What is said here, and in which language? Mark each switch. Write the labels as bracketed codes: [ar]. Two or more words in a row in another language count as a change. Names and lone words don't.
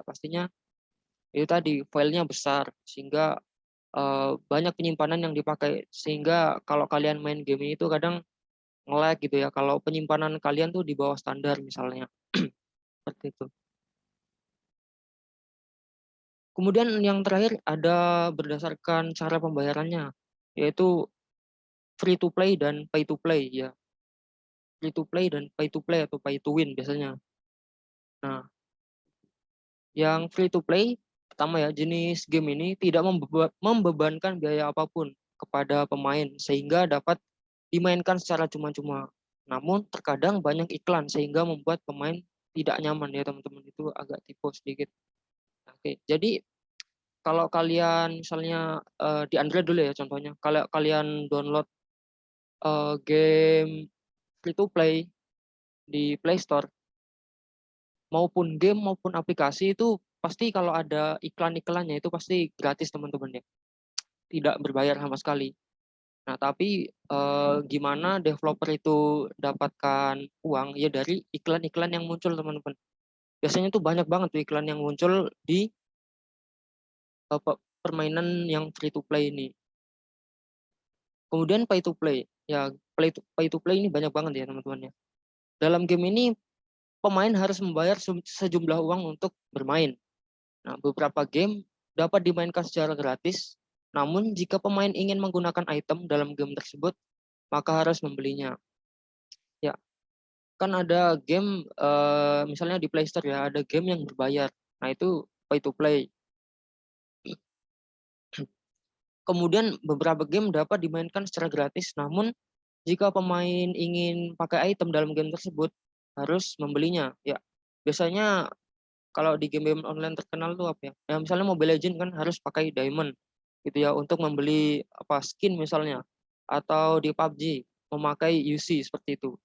[id] Pastinya itu tadi filenya besar sehingga banyak penyimpanan yang dipakai, sehingga kalau kalian main game ini tuh kadang nge-lag gitu ya kalau penyimpanan kalian tuh di bawah standar misalnya. Seperti itu. Kemudian yang terakhir ada berdasarkan cara pembayarannya, yaitu [en] free to play [id] dan [en] pay to play [id] ya. [en] Free to play [id] dan [en] pay to play [id] atau [en] pay to win [id] biasanya. Nah, yang [en] free to play [id] pertama ya, jenis game ini tidak membebankan biaya apapun kepada pemain sehingga dapat dimainkan secara cuma-cuma. Namun terkadang banyak iklan sehingga membuat pemain tidak nyaman ya teman-teman, itu agak tipu sedikit. Oke, jadi kalau kalian misalnya di Android dulu ya contohnya, kalau kalian download game [en] free to play [id] di Play Store, maupun game maupun aplikasi itu pasti kalau ada iklan-iklannya itu pasti gratis teman-teman ya, tidak berbayar sama sekali. Nah, tapi gimana developer itu dapatkan uang ya dari iklan-iklan yang muncul teman-teman. Biasanya tuh banyak banget tuh iklan yang muncul di permainan yang [en] free to play [id] ini. Kemudian [en] pay to play. [id] Ya, [en] pay to play [id] ini banyak banget ya teman-teman ya. Dalam game ini pemain harus membayar sejumlah uang untuk bermain. Nah, beberapa game dapat dimainkan secara gratis, namun jika pemain ingin menggunakan item dalam game tersebut, maka harus membelinya. Ya, kan ada game misalnya di Play Store ya, ada game yang berbayar. Nah, itu [en] pay to play. [id] Kemudian beberapa game dapat dimainkan secara gratis, namun jika pemain ingin pakai item dalam game tersebut, harus membelinya. Ya, biasanya kalau di game-game online terkenal tuh apa ya? Ya misalnya Mobile Legends kan harus pakai diamond gitu ya untuk membeli apa skin misalnya, atau di PUBG memakai UC seperti itu.